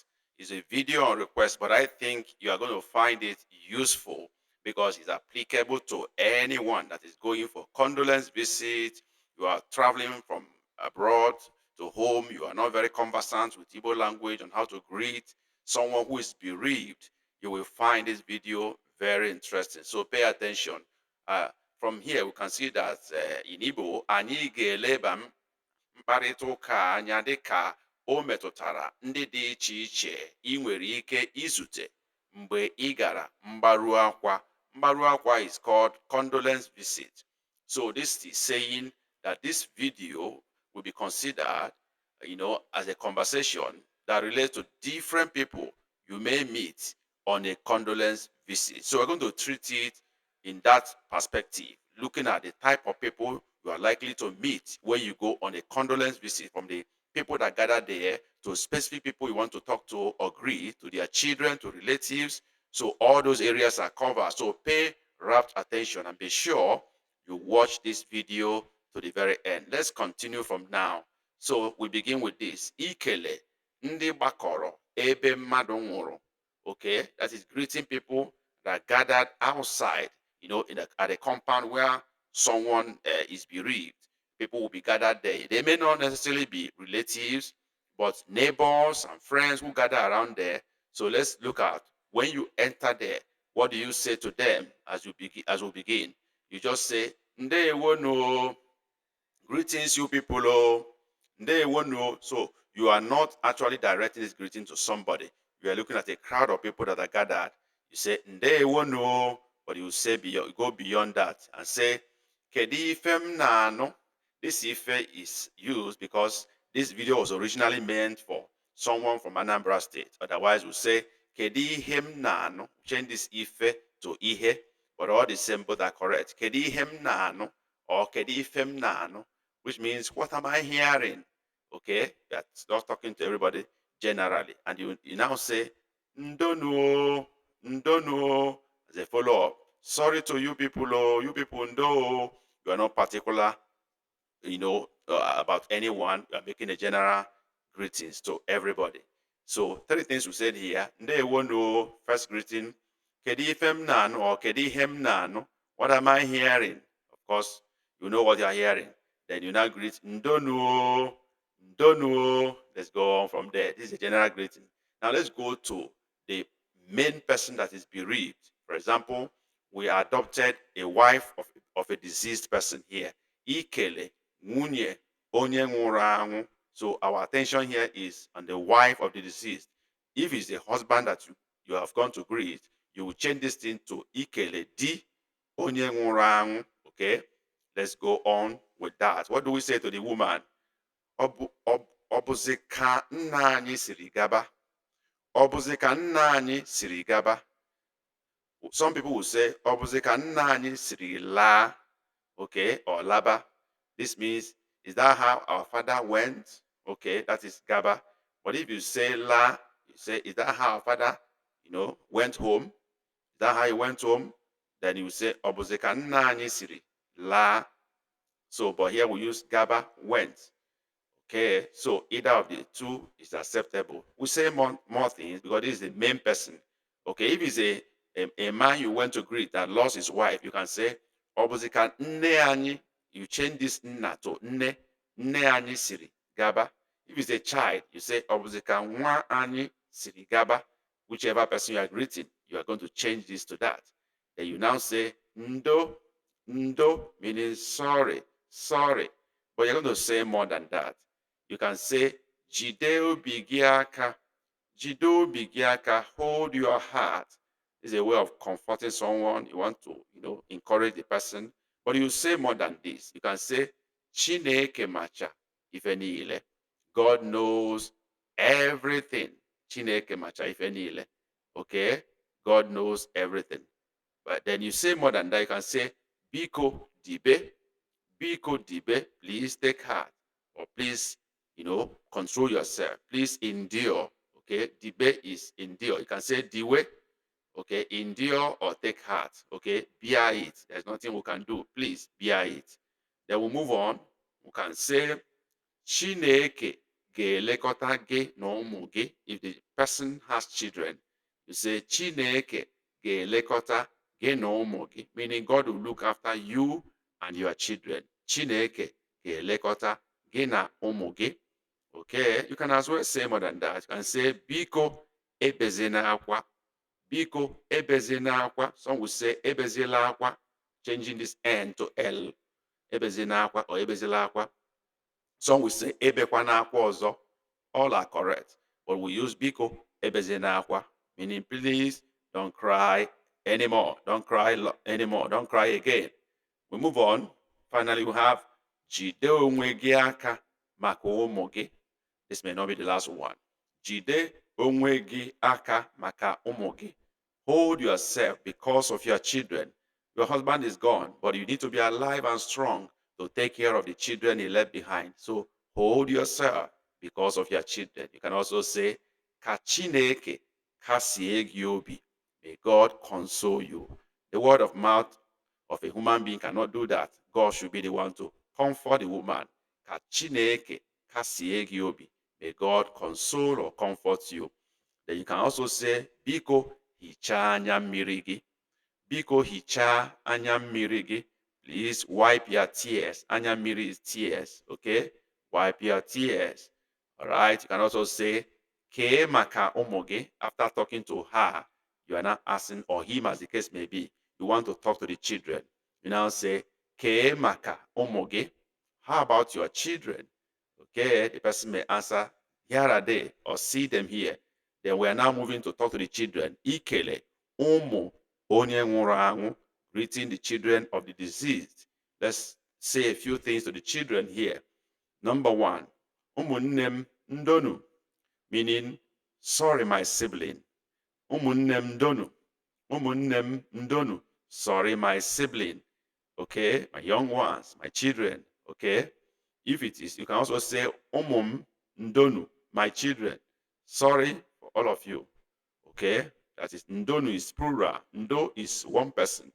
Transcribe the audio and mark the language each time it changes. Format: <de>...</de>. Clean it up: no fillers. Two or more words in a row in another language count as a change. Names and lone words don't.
<en>It's a video on request, but I think you are going to find it useful because it's applicable to anyone that is going for condolence visit. You are traveling from abroad to home. You are not very conversant with Igbo language on how to greet someone who is bereaved. You will find this video very interesting. So pay attention. Uh, from here, we can see that in Igbo,</en> <ig>anyị ga-eleba mkparịta ụka anya dịka o metụtara ndị dị iche iche ị nwere ike izute mgbe ị gara mgbaru akwa. Mgbaru akwa</ig> <en>is called condolence visit. So this is saying that this video will be considered, as a conversation that relates to different people you may meet on a condolence visit. So we're going to treat it in that perspective, looking at the type of people you are likely to meet when you go on a condolence visit, from the people that gather there to specific people you want to talk to or greet, to their children, to relatives. So all those areas are covered. So pay rapt attention and be sure you watch this video to the very end. Let's continue from now. So we begin with this.</en> <ig>Ikele ndị gbakọrọ ebe mmadụ nwụrụ.</ig> <en>Okay, that is greeting people that gathered outside, at a compound where someone is bereaved. People will be gathered there. They may not necessarily be relatives, but neighbors and friends who gather around there. So let's look at, when you enter there, what do you say to them as you begin? As we begin, you just say</en> <ig>"Ndewo no,"</ig> <en>greetings, you people.</en> <ig>Oh, "Ndewo no."</ig> <en>So you are not actually directing this greeting to somebody. You are looking at a crowd of people that are gathered. You say</en> <ig>"Ndewo no,"</ig> <en>but you say beyond, go beyond that and say</en> <ig>"Kedu ife m na-anụ?"</ig> <en>This ife is used because this video was originally meant for someone from Anambra State. Otherwise, we say</en> <ig>"Kedu ihe m na-anụ?"</ig> <en>Change this ife to ihe, but all the same, both are correct.</en> <ig>"Kedu ihe m na-anụ?" or "Kedu ife m na-anụ?"</ig> <en>which means, what am I hearing? Okay, that's not talking to everybody generally. And you now say</en> <ig>"Ndono, ndono,"</ig> <en>as a follow-up. Sorry to you people, oh, you people, no, you are not particular, about anyone. You are making a general greetings to everybody. So three things we said here.</en> <ig>Ndewo no,</ig> <en>first greeting.</en> <ig>Kedu ife m na-anụ, or kedu ihe m na-anụ?</ig> <en>What am I hearing? Of course, you know what you are hearing. Then you now greet</en> <ig>Ndono, Ndono.</ig> <en>Let's go on from there. This is a general greeting. Now let's go to the main person that is bereaved. For example, we adopted a wife of a deceased person here.</en> <ig>Ikele, nwunye, onye nwụrụ anwụ.</ig> <en>So our attention here is on the wife of the deceased. If it's the husband that you have gone to greet, you will change this thing to</en> <ig>Ikele di onye nwụrụ anwụ.</ig> <en>Okay, let's go on with that. What do we say to the woman?</en> <ig>Ọ bụzi ka nna anyị siri gaba. Ọ bụzi ka nna anyị siri gaba.</ig> <en>Some people will say</en> <ig>ọ bụzi ka nna anyị siri laa.</ig> <en>Okay, or laba. This means, is that how our father went? Okay, that is gaba. But if you say la, you say, is that how our father, went home? Is that how he went home? Then you say</en> <ig>ọ bụzi ka nna anyị siri laa.</ig> <en>So, but here we use gaba, went. Okay, so either of the two is acceptable. We say more things because this is the main person. Okay, if it's a man you went to greet that lost his wife, you can say</en> <ig>"Obuzika nne anyị."</ig> <en>You change this nna to nne.</en> <ig>Nne anyị siri gaba.</ig> <en>If it's a child, you say</en> <ig>"Obuzika nwa anyị siri gaba."</ig> <en>Whichever person you are greeting, you are going to change this to that. Then you now say ndo. Ndo meaning sorry, sorry. But you're going to say more than that. You can say</en> <ig>jide obi gị aka. Jide obi gị aka,</ig> <en>hold your heart. Is a way of comforting someone. You want to, encourage the person. But you say more than this. You can say</en> <ig>Chineke macha ife niile.</ig> <en>God knows everything.</en> <ig>Chineke macha ife niile.</ig> <en>Okay? God knows everything. But then you say more than that. You can say</en> <ig>Biko dibe. Biko dibe,</ig> <en>please take heart. Or please, control yourself. Please endure. Okay? Dibe is endure. You can say diwe. Okay, endure or take heart. Okay, bear it. There's nothing we can do. Please bear it. Then we'll move on. We can say,</en> <ig>Chineke ga-elekọta gị na ụmụ gị.</ig> <en>If the person has children, you say,</en> <ig>Chineke ga-elekọta gị na ụmụ gị,</ig> <en>meaning God will look after you and your children.</en> <ig>Chineke ga-elekọta gị na ụmụ gị.</ig> <en>Okay, you can as well say more than that. You can say,</en> <ig>Biko ebezina akwa. Biko ebezina akwa.</ig> <en>Some will say,</en> <ig>ebezila akwa,</ig> <en>changing this N to L.</en> <ig>Ebezina akwa or ebezila akwa.</ig> <en>Some will say,</en> <ig>ebekwana akwa ọzọ.</ig> <en>All are correct. But we use</en> <ig>biko ebezina akwa,</ig> <en>meaning please don't cry anymore. Don't cry anymore. Don't cry again. We move on. Finally, we have</en> <ig>jide onwe gị aka maka ụmụ gị.</ig> <en>This may not be the last one.</en> <ig>Jide onwe gị aka maka ụmụ gị.</ig> <en>Hold yourself because of your children. Your husband is gone, but you need to be alive and strong to take care of the children he left behind. So hold yourself because of your children. You can also say,</en> <ig>Ka Chineke kasie gị obi.</ig> <en>May God console you. The word of mouth of a human being cannot do that. God should be the one to comfort the woman.</en> <ig>Ka Chineke kasie gị obi.</ig> <en>May God console or comfort you. Then you can also say,</en> <ig>Biko hichaa anya mmiri gị. Biko hichaa anya mmiri gị.</ig> <en>Please wipe your tears.</en> <ig>Anya mmiri</ig> <en>is tears. Okay? Wipe your tears. All right? You can also say,</en> <ig>Kee maka ụmụ gị.</ig> <en>After talking to her, you are not asking, or him as the case may be, you want to talk to the children. You now say,</en> <ig>Kee maka ụmụ gị.</ig> <en>How about your children? Okay, the person may answer, here are they, or see them here. Then we are now moving to talk to the children.</en> <ig>Ikele, ụmụ onye nwụrụ anwụ,</ig> <en>greeting the children of the deceased. Let's say a few things to the children here. Number one,</en> <ig>ụmụnne m ndonu,</ig> <en>meaning, sorry, my sibling.</en> <ig>Ụmụnne m ndonu, ụmụnne m ndonu,</ig> <en>sorry, my sibling. Okay, my young ones, my children. Okay. If it is, you can also say,</en> <ig>Umum Ndonu,</ig> <en>my children. Sorry for all of you. Okay? That is, Ndonu is plural. Ndo is one person.</en>